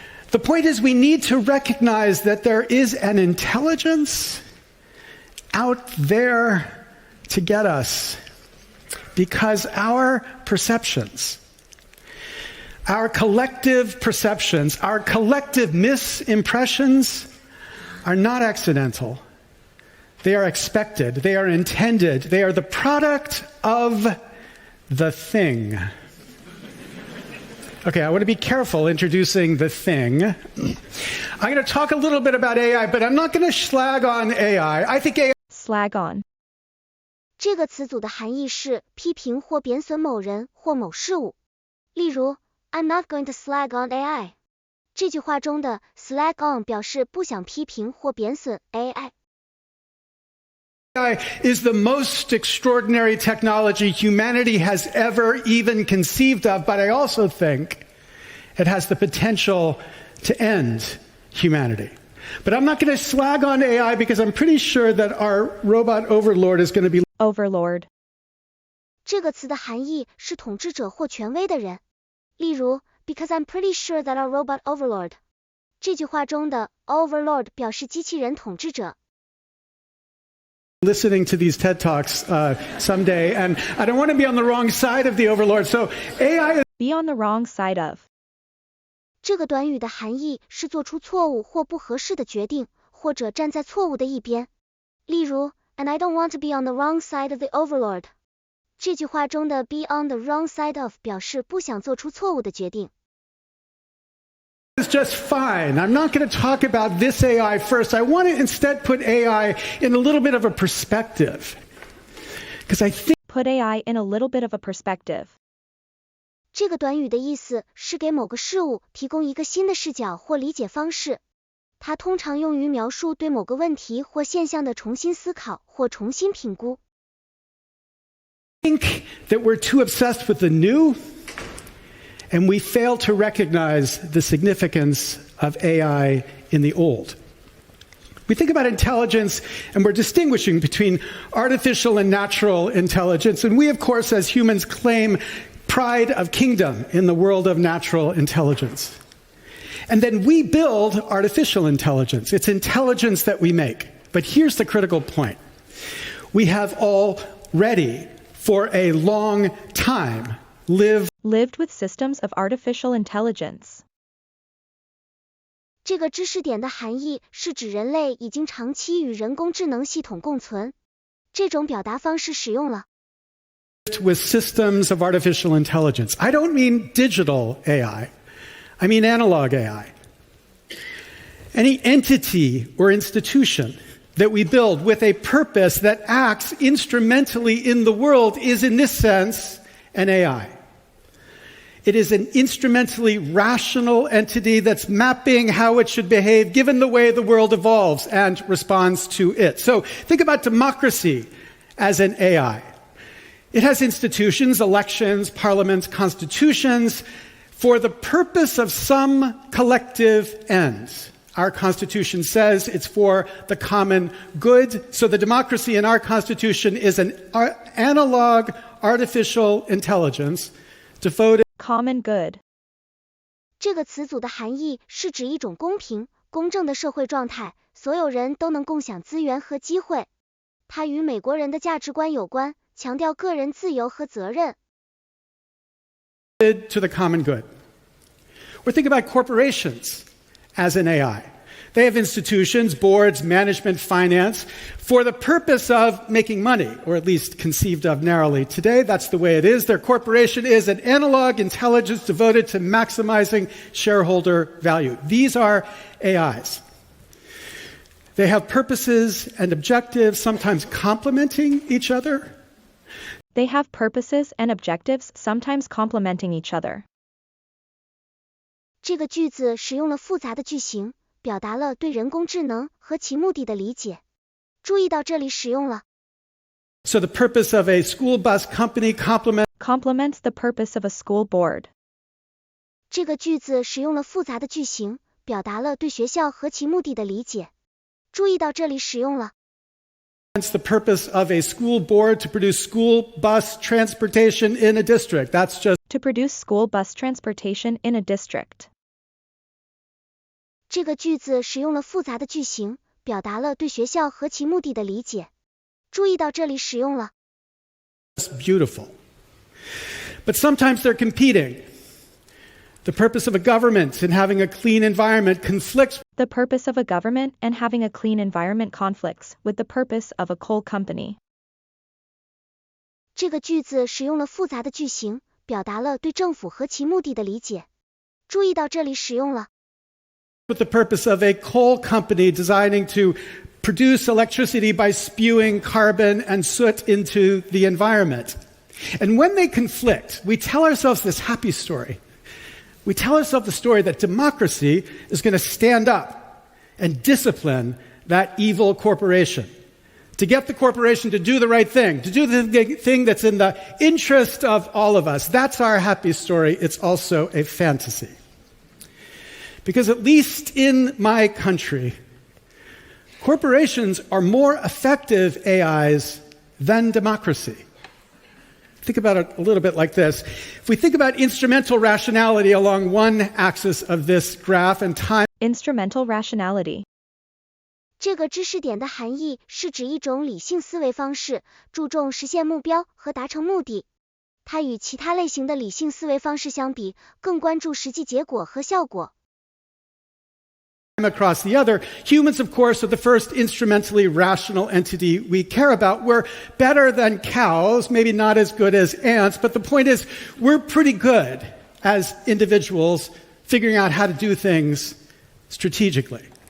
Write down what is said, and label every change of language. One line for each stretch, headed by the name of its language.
English: The point is, we need to recognize that there is an intelligence out there to get us, because our perceptions, our collective perceptions, our collective misimpressions are not accidental. They are expected. They are intended. They are the product of the thing. Okay, I want to be careful introducing the thing. I'm going to talk a little bit about AI, but I'm not going to slag on AI. I think AI... Slag on.
Chinese: 这个词组的含义是批评或贬损某人或某事物。例如
English: I'm not going to slag on AI.
Chinese: 这句话中的 slag on 表示不想批评或贬损 AI.
English: AI is the most extraordinary technology humanity has ever even conceived of, but I also think it has the potential to end humanity. But I'm not going to slag on AI because I'm pretty sure that our robot overlord is going to be Overlord.
Chinese: 这个词的含义是统治者或权威的人。例如
English: because I'm pretty sure that our robot overlord.
Chinese: 这句话中的 overlord 表示机器人统治者。
English: listening to these TED Talks someday, and I don't want to be on the wrong side of the overlord. So AI is... Be on the wrong side of.
Chinese: 这个短语的含义是做出错误或不合适的决定，或者站在错误的一边。例如
English: And I don't want to be on the wrong side of the overlord.
Chinese: 这句话中的
English: be on the wrong side of
Chinese: 表示不想做出错误的决定。
English: It's just fine. I'm not going to talk about this AI first. I want to instead put AI in a little bit of a perspective. Because I think... Put AI in a little bit of a perspective.
Chinese: 这个短语的意思是给某个事物提供一个新的视角或理解方式。它通常用于描述对某个问题或现象的重新思考或重新评估。
English: think that we're too obsessed with the new, and we fail to recognize the significance of AI in the old. We think about intelligence, and we're distinguishing between artificial and natural intelligence, and we, of course, as humans, claim pride of kingdom in the world of natural intelligence. And then we build artificial intelligence. It's intelligence that we make. But here's the critical point. We have already, for a long time, lived with systems of artificial intelligence.
Chinese: 这个知识点的含义是指人类已经长期与人工智能系统共存。这种表达方式使用了
English: with systems of artificial intelligence. I don't mean digital AI. I mean analog AI. Any entity or institution that we build with a purpose that acts instrumentally in the world is, in this sense, an AI. It is an instrumentally rational entity that's mapping how it should behave given the way the world evolves and responds to it. So think about democracy as an AI. It has institutions, elections, parliaments, constitutions, for the purpose of some collective ends. Our Constitution says it's for the common good. So the democracy in our Constitution is an analog artificial intelligence devoted Common good.
Chinese: 这个词组的含义是指一种公平、公正的社会状态，所有人都能共享资源和机会。它与美国人的价值观有关，强调个人自由和责任。
English: to the common good. Or think about corporations as an AI. They have institutions, boards, management, finance, for the purpose of making money, or at least conceived of narrowly. Today, that's the way it is. Their corporation is an analog intelligence devoted to maximizing shareholder value. These are AIs. They have purposes and objectives, sometimes complementing each other. They have purposes and objectives, sometimes complementing each other.
Chinese: 这个句子使用了复杂的句型，表达了对人工智能和其目的的理解。注意到这里使用了
English: So the purpose of a school bus company complements the purpose of a school board.
Chinese: 这个句子使用了复杂的句型，表达了对学校和其目的的理解。注意到这里使用了
English: the purpose of a school board to produce school bus transportation in a district. That's just To produce school bus transportation in a district.
Chinese: 这个句子使用了复杂的句型，表达了对学校和其目的的理解。注意到这里使用了
English: beautiful. But sometimes they're competing. The purpose of a government in having a clean environment conflicts. The purpose of a government and having a clean environment conflicts with the purpose of a coal company.
Chinese: 这个句子使用了复杂的句型，表达了对政府和其目的的理解。注意到这里使用了
English: With the purpose of a coal company designing to produce electricity by spewing carbon and soot into the environment. And when they conflict, we tell ourselves this happy story. We tell ourselves the story that democracy is going to stand up and discipline that evil corporation, to get the corporation to do the right thing, to do the thing that's in the interest of all of us. That's our happy story. It's also a fantasy. Because at least in my country, corporations are more effective AIs than democracy. Think about it a little bit like this. If we think about instrumental rationality along one axis of this graph and time, Instrumental rationality.
Chinese: 这个知识点的含义是指一种理性思维方式，注重实现目标和达成目的。它与其他类型的理性思维方式相比，更关注实际结果和效果。
English: across the other, humans, of course, are the first instrumentally rational entity we care about. We're better than cows, maybe not as good as ants, but the point is, we're pretty good as individuals figuring out how to do things strategically.